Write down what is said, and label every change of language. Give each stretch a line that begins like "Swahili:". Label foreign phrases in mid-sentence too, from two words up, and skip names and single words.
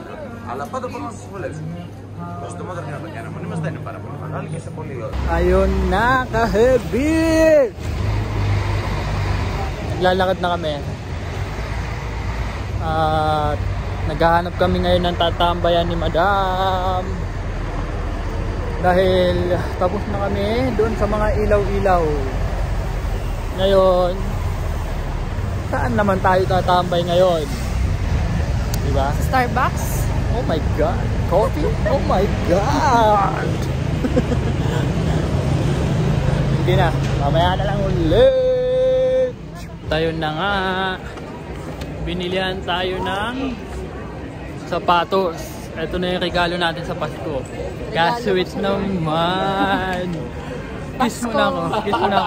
Greek: Αλλά πάντα μπορούμε να σας βολέψουμε. Το συντομότερο δυνατό και αναμονή μας δεν είναι πάρα πολύ μεγάλη και σε πολύ ώρα.
Filipino: Ayun na, ka-heavy! Naglalakad na kami. At naghahanap kami ngayon ng tatambayan ni Madam. Dahil tapos na kami doon sa mga ilaw-ilaw. Ngayon, saan naman tayo tatambay ngayon? Diba? Starbucks?
English: Oh my God! Coffee? Oh my God!
Filipino: Hindi na. Mamaya na lang ulit. Tayo na nga. Binilihan tayo ng sapatos. Ito na yung regalo natin sa Pasko. Ka-sweet naman. Kiss mo na ako. Kiss mo na ako.